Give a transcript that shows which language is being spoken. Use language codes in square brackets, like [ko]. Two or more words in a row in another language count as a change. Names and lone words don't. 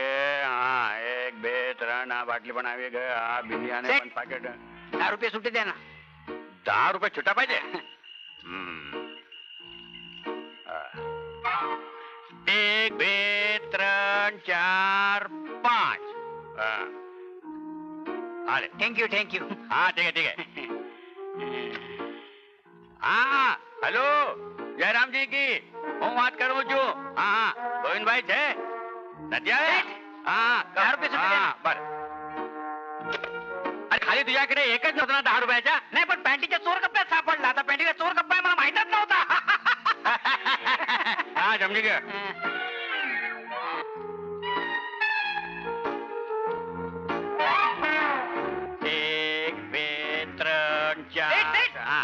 [gu] હા 1 2 3 આ બાટલી પણ આવી ગઈ. આ બિલિયાને સેટ. પણ પાકેટ. [mr] 10 रुपये सुट्टे द्या ना. 10 रुपये छुट्टा पाहिजे. 1 2 3 4 5. आले. थँक्यू. [hi] हाँ ठीक है. हाँ हेलो जयराम जी की [gu] હું વાત કરું છું. હા ગોવિંદભાઈ છે? નથી આવે? હા [mr] 10 रुपये सुट्टे द्या. बर. अरे खाली तुझ्याकडे एकच नव्हतं ना 10 रुपयाच्या? नाही पण पॅन्टीच्या चोर कप्प्यात सापडला. आता पॅन्टीचा चोर कप्पा आहे मला माहितच नव्हता. [gu] હા સમજી ગયા. એક બે ત્રણ ચાર. હા.